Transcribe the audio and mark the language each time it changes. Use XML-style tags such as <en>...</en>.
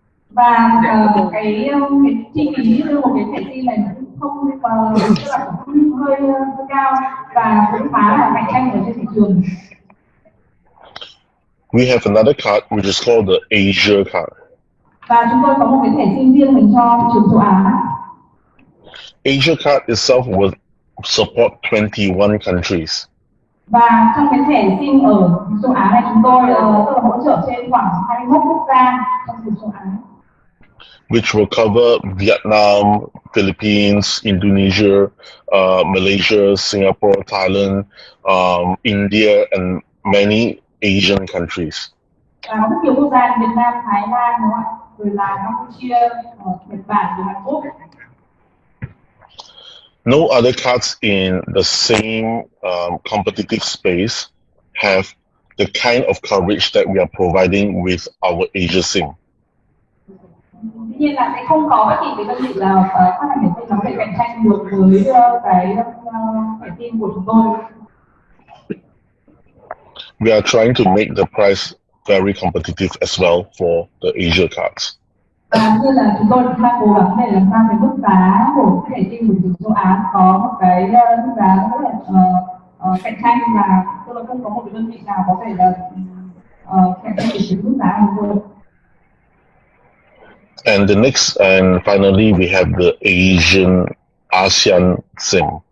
<vi>Và cái chi phí đưa một cái thẻ SIM này không tức là cũng hơi cao và cũng khá là cạnh tranh ở trên thị trường.</vi> <en>We have another card which is called the Asia card.</en> <vi>Và chúng tôi có một cái thẻ SIM riêng dành cho thị trường châu Á.</vi> <en>Asia card itself will support 21 countries.</en> <vi>Và trong cái thẻ SIM ở châu Á này chúng tôi tức là hỗ trợ trên khoảng 21 quốc gia trong vùng châu Á.</vi> <en>Which will cover Vietnam, Philippines, Indonesia, Malaysia, Singapore, Thailand, India, and many Asian countries.</en> <vi>Và rất nhiều quốc gia như Việt Nam, Thái Lan, đúng không ạ? rồi là Campuchia, Nhật Bản và Hàn Quốc.</vi> <en>No other cards in the same competitive space have the kind of coverage that we are providing with our Asia SIM.</en> <vi>Tuy nhiên là sẽ không có bất kỳ cái đơn vị nào phát hành thẻ SIM nó có thể cạnh tranh được với cái thẻ SIM của chúng tôi.</vi> <en>We are trying to make the price very competitive as well for the Asia cards.</en> <vi>Như là chúng tôi cũng đang cố gắng để làm sao cái mức giá của cái thẻ SIM của thị trường châu Á có một cái mức giá rất là cạnh tranh, và tôi là không có một cái đơn vị nào có thể là cạnh tranh được cái mức giá của tôi.</vi> <en>And the next and finally we have the ASEAN SIM.</en>